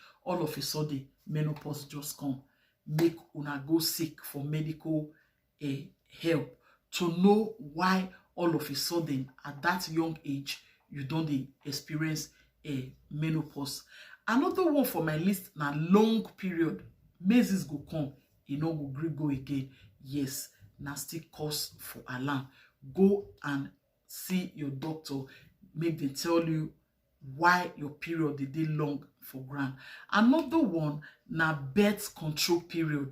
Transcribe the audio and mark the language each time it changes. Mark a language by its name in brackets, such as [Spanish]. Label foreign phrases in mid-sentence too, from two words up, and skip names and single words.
[Nigerian Pidgin] All of a sudden, menopause just come. Make una go seek for medical help to know why all of a sudden at that young age you don't experience a menopause. Another one for my list, na long period. Menses go come, e no go gree go again, yes, na still cause for alarm. Go and see your doctor, make dem tell you why your period dey long for ground. Another one na birth control period.